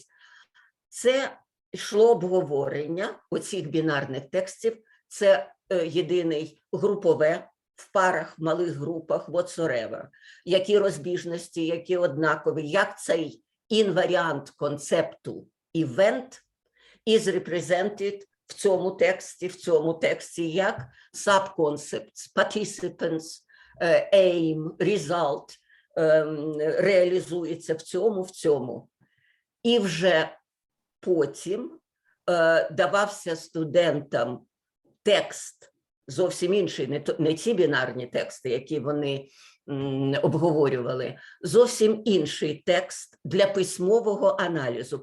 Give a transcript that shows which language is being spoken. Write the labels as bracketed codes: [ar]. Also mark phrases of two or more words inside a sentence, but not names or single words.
[uk] Це йшло обговорення оцих бінарних текстів, це єдиний групове, в парах, в малих групах, whatsoever. Які розбіжності, які однакові, як цей інваріант концепту [en] event is represented [uk] в цьому тексті, як [en] subconcepts, participants, aim, result [uk] реалізується в цьому. І вже потім давався студентам текст зовсім інший, не ці бінарні тексти, які вони обговорювали, зовсім інший текст для письмового аналізу.